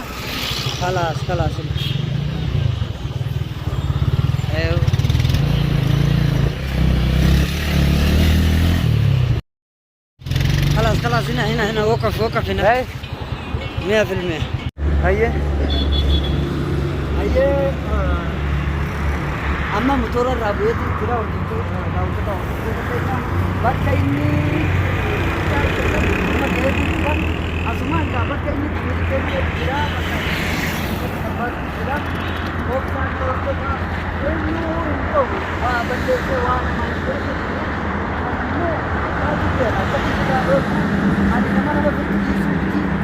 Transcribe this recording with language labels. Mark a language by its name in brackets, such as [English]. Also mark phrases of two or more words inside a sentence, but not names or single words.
[Arabic] خلاص خلاص. خلاص خلاص هنا وقف هنا ايه 100%. هيا [Oromo] Aye, amma motora irraa bu'eetu jira daawwattoota bakka inni nama ga'eetu jira asuma egaa bakka inni deemee jira jira ooftaan to'attoota eenyu hin ta'u waa balleessee waa nama hin godhatu ammoo taatu jira akkatti jira dhooftu ani nama nama furdisiisuuti